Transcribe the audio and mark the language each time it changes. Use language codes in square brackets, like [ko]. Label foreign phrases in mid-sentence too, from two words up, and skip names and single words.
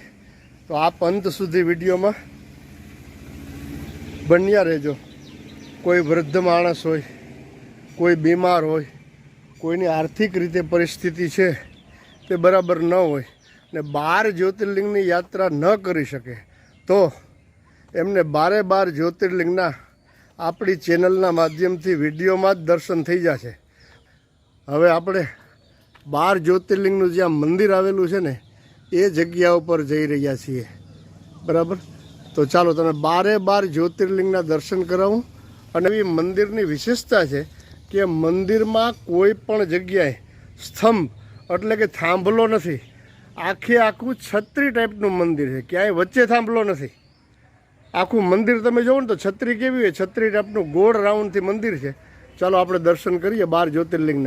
[gu] તો આપ અંત સુધી વિડિયો મેં બન્યા રહેજો। કોઈ વૃદ્ધ માણસ હોય, કોઈ બીમાર હોય, કોઈની આર્થિક રીતે પરિસ્થિતિ હૈ તે બરાબર ન હોય ને 12 જ્યોતિર્લિંગની યાત્રા ન કરી શકે તો એમને 12 જ્યોતિર્લિંગના આપણી ચેનલના માધ્યમથી વિડિયોમાં જ દર્શન થઈ જશે। હવે આપણે 12 જ્યોતિર્લિંગનું જ્યાં મંદિર આવેલું છે ને એ જગ્યા ઉપર જઈ રહ્યા છીએ, બરાબર। તો ચાલો તમે 12 જ્યોતિર્લિંગના દર્શન કરાવું। અને એ મંદિરની વિશેષતા છે કિ મંદિરમાં કોઈ પણ જગ્યાએ સ્તંભ એટલે કે થાંભલો નથી। આખે આખું છત્રી ટાઈપનું મંદિર છે, ક્યાંય વચ્ચે થાંભલો નથી। આખું મંદિર તમે જોવો ને તો છત્રી કેવી હોય, છત્રી ટાઈપનું ગોળ રાઉન્ડથી મંદિર છે। ચાલો આપણે દર્શન કરીએ 12 જ્યોતિર્લિંગના।